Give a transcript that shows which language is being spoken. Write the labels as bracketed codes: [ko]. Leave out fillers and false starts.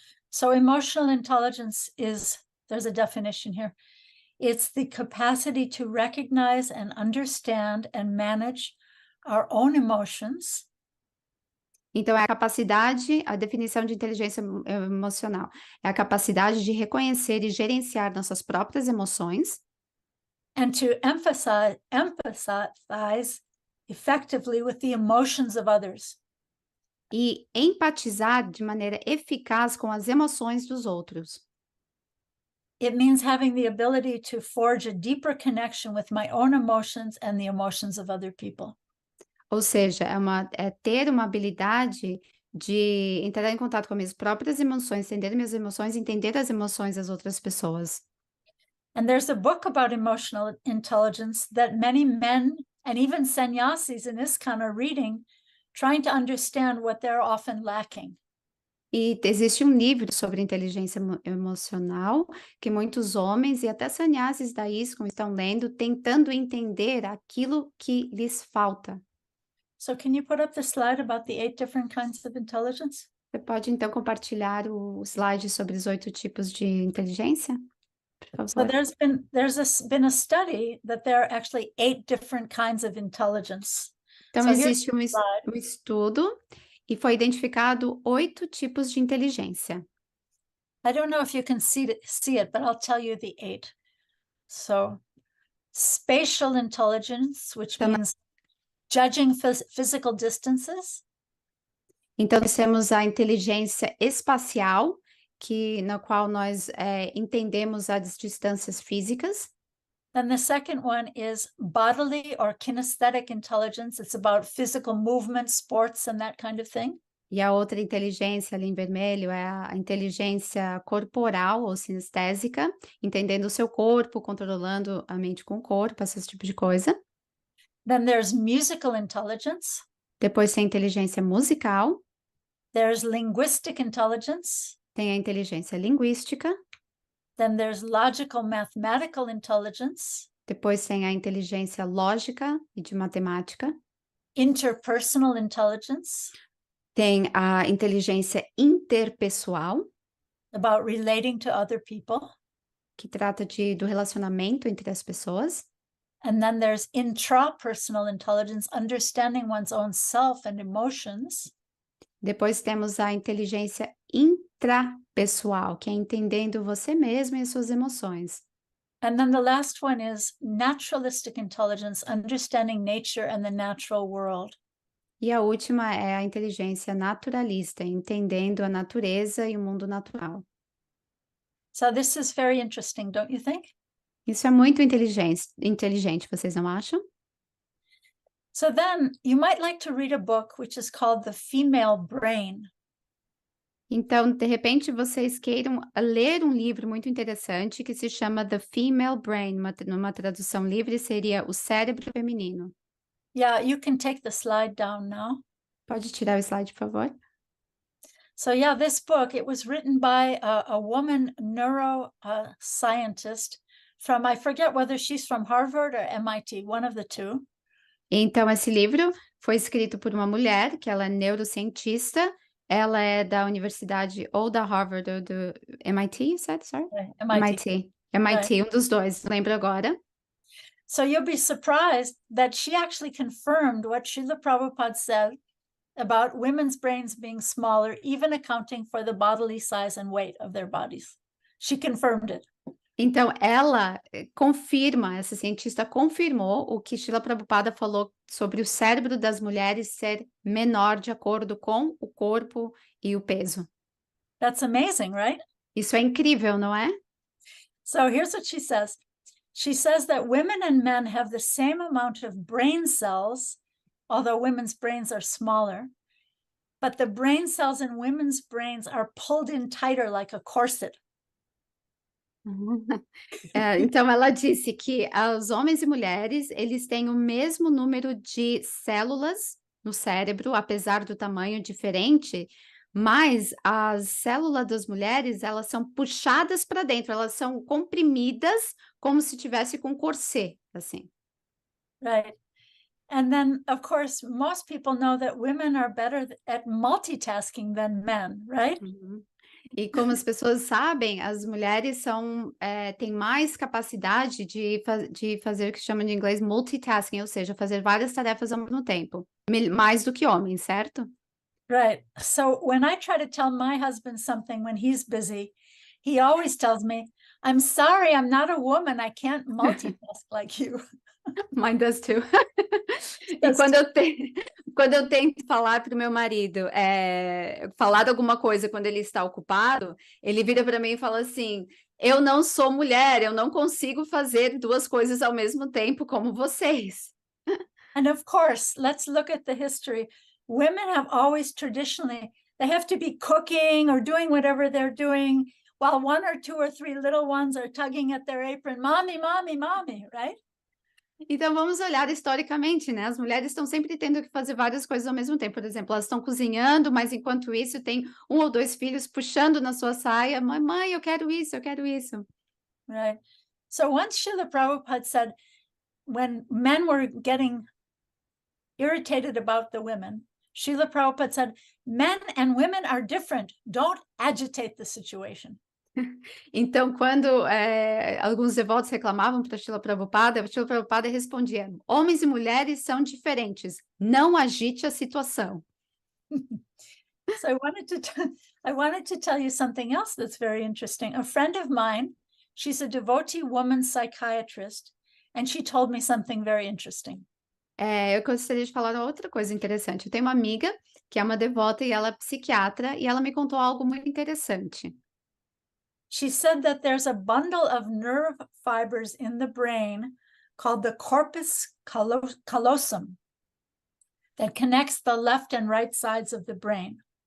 [en] So emotional intelligence is, there's a definition here. It's the capacity to recognize and understand and manage our own emotions. [pt] Então, é a capacidade, a definição de inteligência emocional, é a capacidade de reconhecer e gerenciar nossas próprias emoções. [en] And to empathize effectively with the emotions of others. [pt] E empatizar de maneira eficaz com as emoções dos outros. [en] It means having the ability to forge a deeper connection with my own emotions and the emotions of other people. [pt] Ou seja, é ter uma habilidade de entrar em contato com as minhas próprias emoções, entender minhas emoções, entender as emoções das outras pessoas. [en] And there's a book about emotional intelligence that many men and even sannyasis in ISKCON are reading, trying to understand what they're often lacking. [pt] E existe um livro sobre inteligência emocional que muitos homens e até sannyasis da ISKCON estão lendo, tentando entender aquilo que lhes falta. [en] So can you put up the slide about the 8 different kinds of intelligence? [pt] Você pode, então, compartilhar o slide sobre os 8 tipos de inteligência? Por [en] So [pt] favor. [en] there's been a study that there are actually 8 different kinds of intelligence. [pt] Então, [en] So here's [pt] existe um estudo e foi identificado 8 tipos de inteligência. [en] I don't know if you can see it, but I'll tell you the 8. So spatial intelligence, which means judging physical distances. [pt] Então, nós temos a inteligência espacial, na qual nós entendemos as distâncias físicas. [en] Then the second one is bodily or kinesthetic intelligence. It's about physical movement, sports, and that kind of thing. [pt] E a outra inteligência ali em vermelho é a inteligência corporal ou sinestésica, entendendo o seu corpo, controlando a mente com o corpo, esse tipo de coisa. [en] Then there's musical intelligence. [pt] Depois tem a inteligência musical. [en] There's linguistic intelligence. [pt] Tem a inteligência linguística. [en] Then there's logical mathematical intelligence. [pt] Depois tem a inteligência lógica e de matemática. [en] Interpersonal intelligence. [pt] Tem a inteligência interpessoal, [en] About relating to other people. [pt] que trata do relacionamento entre as pessoas. [en] And then there's intrapersonal intelligence, understanding one's own self and emotions. [pt] Depois temos a inteligência intrapessoal, que é entendendo você mesmo e as suas emoções. [en] And then the last one is naturalistic intelligence, understanding nature and the natural world. [pt] E a última é a inteligência naturalista, entendendo a natureza e o mundo natural. [en] So this is very interesting, don't you think? [pt] Isso é muito inteligente, vocês não acham? [en] So then you might like to read a book which is called The Female Brain. [pt] Então, de repente, vocês queiram ler um livro muito interessante que se chama The Female Brain, numa tradução livre seria O Cérebro Feminino. [en] Yeah, you can take the slide down now. [pt] Pode tirar o slide, por favor? [en] So yeah, this book, it was written by a woman neuroscientist from, I forget whether she's from Harvard or MIT, one of the two. [pt] Então, esse livro foi escrito por uma mulher, que ela é neurocientista, ela é da universidade ou da Harvard ou do MIT, certo? [en] Sorry? MIT. [pt] MIT, um dos dois, não lembro agora. [en] So you'll be surprised that she actually confirmed what Srila Prabhupada said about women's brains being smaller, even accounting for the bodily size and weight of their bodies. She confirmed it. [pt] Então, ela confirma, essa cientista confirmou o que Srila Prabhupada falou sobre o cérebro das mulheres ser menor de acordo com o corpo e o peso. [en] That's amazing, right? [pt] Isso é incrível, não é? [en] So here's what she says. She says that women and men have the same amount of brain cells, although women's brains are smaller. but the brain cells in women's brains are pulled in tighter like a corset. [pt] Então, ela disse que os homens e mulheres, eles têm o mesmo número de células no cérebro, apesar do tamanho diferente, mas as células das mulheres, elas são puxadas para dentro, elas são comprimidas como se tivesse com corset, assim. [en] Right. And then, of course, most people know that women are better at multitasking than men, right? Uhum. [pt] E como as pessoas sabem, as mulheres têm mais capacidade de fazer o que chama de inglês multitasking, ou seja, fazer várias tarefas ao mesmo tempo, mais do que homens, certo? [en] Right. So when I try to tell my husband something when he's busy, he always tells me, I'm sorry, I'm not a woman. I can't multitask like you. Mine does too. [pt] E [en] Does [pt] quando eu tento falar para o meu marido, falar alguma coisa quando ele está ocupado, ele vira para mim e fala assim: eu não sou mulher, eu não consigo fazer duas coisas ao mesmo tempo como vocês. [en] And of course, let's look at the history. Women have always traditionally, they have to be cooking or doing whatever they're doing while one or two or three little ones are tugging at their apron, mommy, mommy, mommy, right? [pt] Então vamos olhar historicamente, né? As mulheres estão sempre tendo que fazer várias coisas ao mesmo tempo. Por exemplo, elas estão cozinhando, mas enquanto isso tem um ou dois filhos puxando na sua saia, mãe, eu quero isso, eu quero isso. [en] Right. So once Srila Prabhupada said, when men were getting irritated about the women, Srila Prabhupada said, men and women are different. Don't agitate the situation. [pt] Então, quando alguns devotos reclamavam para Srila Prabhupada respondia: homens e mulheres são diferentes, não agite a situação. [en] So I wanted to tell you something else that's very interesting. A friend of mine, she's a devotee woman psychiatrist, and she told me something very interesting. [pt] Eu gostaria de falar outra coisa interessante. Eu tenho uma amiga que é uma devota e ela é psiquiatra, e ela me contou algo muito interessante. [en] She said that there's a bundle of nerve fibers in the brain called the corpus callosum that connects the left and right sides of the brain.